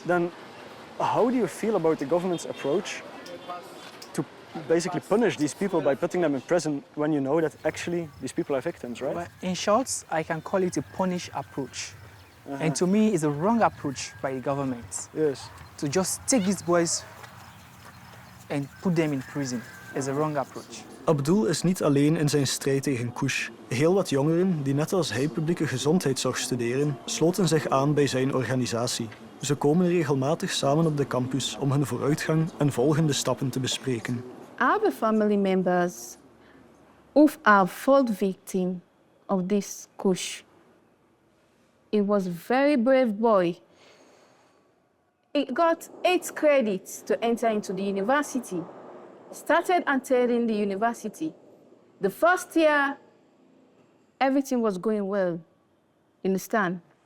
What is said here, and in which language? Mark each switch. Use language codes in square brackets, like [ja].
[en] Then how do you feel about the government's approach to basically punish these people by putting them in prison when you know that actually these people are victims, right? Well, in short, I can call it a punish approach. And to me, it's a wrong approach by the government. Yes. To just take these boys and put them in prison is a wrong approach. [nl] Abdul is niet alleen in zijn strijd tegen Kush. Heel wat jongeren die net als hij publieke gezondheidszorg studeren, sloten zich aan bij zijn organisatie. Ze komen regelmatig samen op de campus om hun vooruitgang en volgende stappen te bespreken. [en] I have family members who are fall victim of this Kush. He was a very brave boy. He got 8 credits to enter into the university. Started attending the university. The first year, everything was going well, you understand?